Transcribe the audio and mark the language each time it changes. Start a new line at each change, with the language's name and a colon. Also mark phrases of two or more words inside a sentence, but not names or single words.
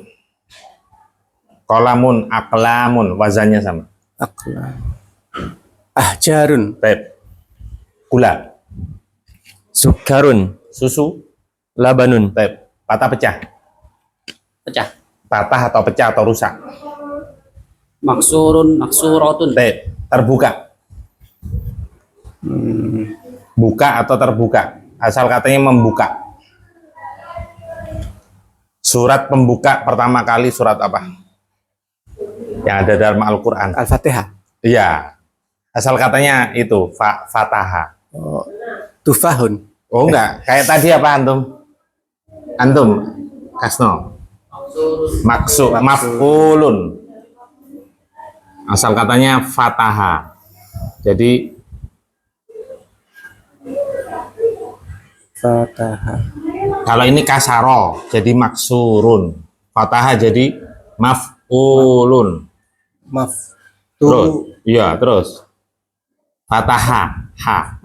Arabic: قلمٌ، أقلامٌ.
Indonesian: Wazannya sama. ahjarun, Baik. Gula. sukarun, Susu. labanun. Baik. Patah pecah. Pecah. Patah atau pecah atau rusak.
Arabic: مكسورٌ مكسورةٌ.
Indonesian: Baik. Terbuka. Buka atau terbuka. Asal katanya membuka. Surat pembuka pertama kali surat apa? Yang ada dalam Al-Quran. Al-Fatihah. Iya. Asal katanya itu Fataha. Tufahun. Oh enggak, kayak tadi apa antum? Antum Kasno. Maksud maf'ulun. Asal katanya Fataha. Jadi Fatahah. kalau ini kasaro jadi maksurun. Fataha jadi maf'ulun. Maf. Terus, iya terus. Fataha. Ha.